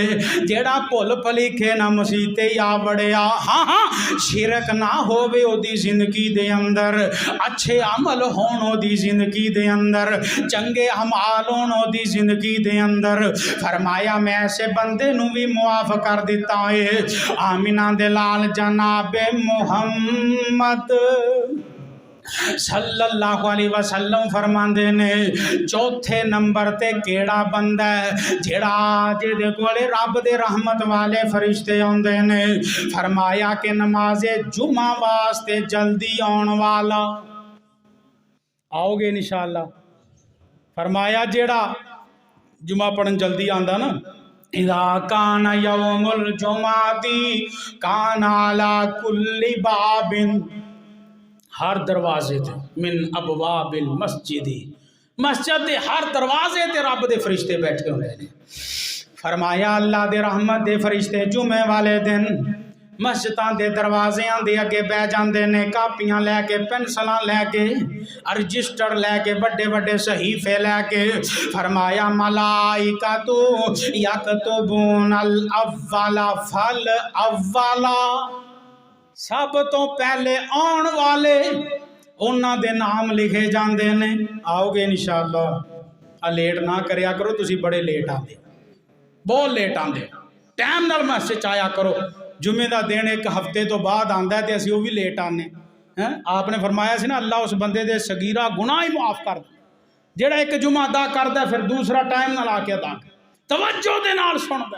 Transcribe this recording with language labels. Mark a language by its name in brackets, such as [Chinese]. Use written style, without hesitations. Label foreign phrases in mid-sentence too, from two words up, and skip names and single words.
[Punjabi] جیہڑا بھل بھلیکھے نا مسیتے آ وڑیا، ہاں ہاں شرک نا ہووے اوہدی زندگی دے اندر، اچھے عمل ہون اوہدی زندگی دے اندر، چنگے اعمال ہون اوہدی زندگی دے اندر، فرمایا میں ایسے بندے نوں بھی معاف کر دتا ہے. آمنہ دے لال جنابِ محمد [Arabic] صلى الله عليه وسلم [Punjabi] فرماندے نے چوتھے نمبر تے کیہڑا بندہ ہے جیہڑا جیہدے کول رب دے رحمت والے فرشتے آؤندے نے. فرمایا کہ نمازِ جمعہ واسطے جلدی آؤن والا، آؤگے انشاءاللہ. فرمایا جیہڑا جمعہ پڑھن جلدی آندا نا, [Arabic] إذا كان يوم الجمعة كان على كل باب, [Punjabi] ہر دروازے تے [Arabic] من أبواب المسجد, [Punjabi] مسجد کے ہر دروازے تے رب دے فرشتے بیٹھے ہوئے ہیں. فرمایا اللہ دے رحمت دے فرشتے جمعے والے دن مسجداں دے دروازیاں دے اگے بہہ جاتے ہیں، کاپیاں لے کے، پنسلاں لے کے، رجسٹر لے کے، وڈے وڈے صحیفے لے کے. فرمایا [Arabic] ملائكة يكتبون الأول فالأول, [Punjabi] سب توں پہلے آؤن والے اوہناں دے ناں لکھے جاتے ہیں. آؤگے انشاءاللہ. لیٹ نا کریا کرو، تسی بڑے لیٹ آتے، بہت لیٹ آتے، ٹائم نال مسجد آیا کرو. جمعے کا دن ایک ہفتے توں بعد آتا ہے تو اسی وہ بھی لیٹ آنے ہیں. آپ نے فرمایا سی نا اللہ اس بندے دے صغیرہ گناہ ہی معاف کر دے جیہڑا ایک جمعہ ادا کرتا فیر دوسرا ٹائم نال آ کے ادا کر، توجہ دے نال سُندا.